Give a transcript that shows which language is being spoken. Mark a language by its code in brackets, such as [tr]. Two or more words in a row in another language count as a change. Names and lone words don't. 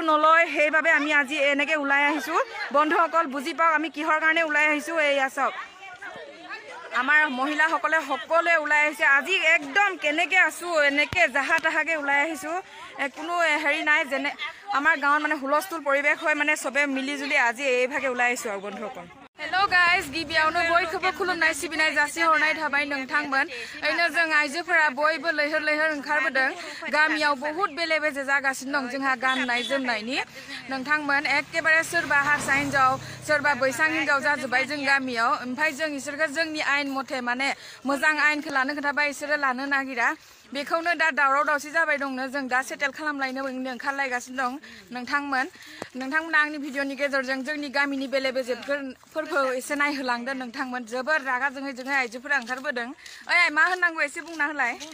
[as] নলয় সেইবাবে আমি আজি এনেকৈ ওলাই আহিছোঁ বন্ধুসকল বুজি পাওক আমি কিহৰ কাৰণে ওলাই আহিছোঁ এয়া চাওক আমাৰ মহিলাসকলে সকলোৱে ওলাই আহিছে আজি একদম কেনেকৈ আছোঁ এনেকৈ জাহা তাহাকৈ ওলাই আহিছোঁ কোনো হেৰি নাই যেনে আমাৰ গাঁৱত মানে হুলস্থুল পৰিৱেশ হয় মানে চবে মিলিজুলি আজি এইভাগে ওলাই আহিছোঁ আৰু বন্ধুসকল [en] hello guys [brx] गिबियावनो बयखौबो खुलुमनाय सिबिनाय जासिहरनाय थाबाय नोंथांमोन ओरैनो जों आइजोफोरा बयबो लैहोर ओंखारबोदों गामियाव बहुत बेले बेजे जागासिनो दं जोंहा गाननाय जोमनायनि नोंथांमोन एखेबारे सोरबा हारसा हिनजाव सोरबा बैसां हिनजाव जाजोब्बाय जों गामियाव ओमफ्राय जों इसोरखौ जोंनि आयेन मथे माने मोजां आयेनखौ लानो खोथाबा इसोरो लानो नागिरा बेखौनो दा दावराव दावसि जाबाय दंनो जों दा सेटेल खालामलायनो ओंखारलायगासिनो दं नोंथांमोना आंनि भिडिअनि गेजेरजों जोंनि गामिनि बेले बेजेफोरखौ एसे नायहोलांदों नोंथांमोन जोबोर रागा जोंङै आइजोफोरा ओंखारबोदों ओइ मा होननांगौ एसे बुंना होलाय